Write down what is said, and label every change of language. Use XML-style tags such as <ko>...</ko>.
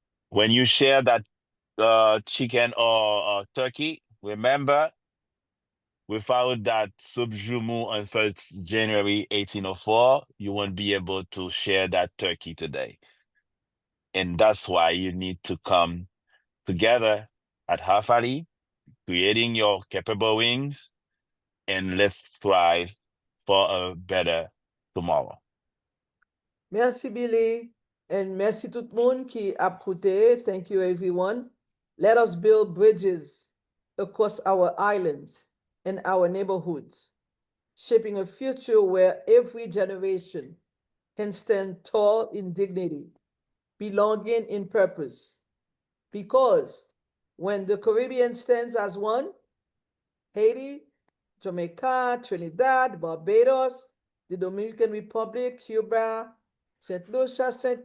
<en>When you share that chicken or turkey, remember, without that subjumu on 1st January 1804, you won't be able to share that turkey today. And that's why you need to come together at HAFALI, creating your capable wings, and let's thrive for a better tomorrow.</en> <fr>Merci, Billy. And merci tout le monde qui a écouté.</fr> <en>Thank you, everyone. Let us build bridges across our islands and our neighborhoods, shaping a future where every generation can stand tall in dignity, belonging in purpose. Because when the Caribbean stands as one, Haiti, Jamaica, Trinidad, Barbados, the Dominican Republic, Cuba, St. Lucia, St.</en>